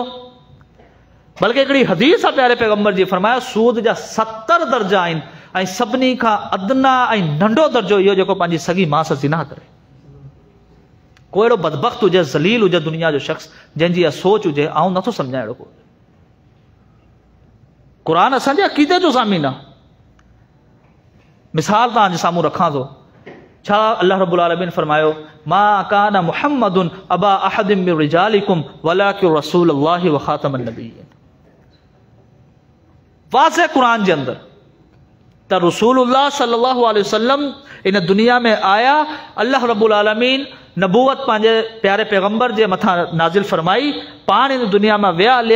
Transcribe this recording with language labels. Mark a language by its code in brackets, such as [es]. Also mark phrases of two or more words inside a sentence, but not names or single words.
[sd] बल्कि हिकिड़ी हदीस आहे प्यारे पैगंबर जी, फरमाया सूद जा 70 दर्जा आहिनि ऐं सभिनी खां अदना ऐं नंढो दर्जो इहो जेको पंहिंजी सॻी मां सां ज़िना करे। को अहिड़ो बदबख़्त हुजे, ज़लील हुजे दुनिया जो शख़्स जंहिंजी इहा सोच हुजे, आउं नथो सम्झां अहिड़ो को। क़ुर असांजे अक़ीदे जो ज़ामीन आहे। मिसाल तव्हांजे साम्हूं रखां थो। छा अल्लाह रब्बुल आलमीन फरमायो, [ar] ما كان محمد أبا أحد من رجالكم ولكن رسول الله وخاتم النبيين. [sd] वाज़े क़ुरान जे अंदर त रसूलुल्लाह [ar] صلى الله عليه وسلم [sd] इन दुनिया में आया। [ar] الله رب العالمين [sd] नबूवत पंहिंजे प्यारे पैगंबर जे मथां नाज़िल फरमाई, पाण इन दुनिया में विया हलिया।